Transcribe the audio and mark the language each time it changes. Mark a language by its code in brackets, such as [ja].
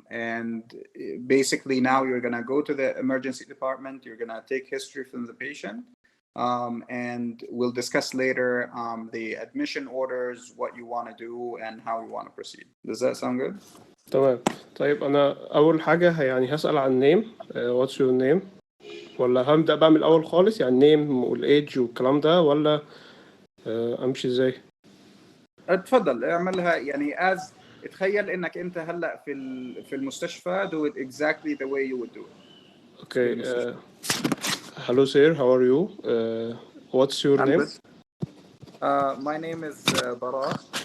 [en] And basically now you're going to go to the emergency department, you're going to take history from the patient, and we'll discuss later the admission orders, what you want to do and how you want to proceed. Does that sound good? [ar] تمام. طيب انا اول حاجه يعني هسال عن نيم، [en] what's your name، [ar] ولا هبدا بقى من الاول خالص يعني نيم والايدج والكلام ده، ولا امشي ازاي؟ اتفضل اعملها يعني [en] as [ar] تخيل انك انت هلا في المستشفى، [en] do it exactly the way you would do it. Okay. Hello sir, how are you? What's your name? My name is Bara.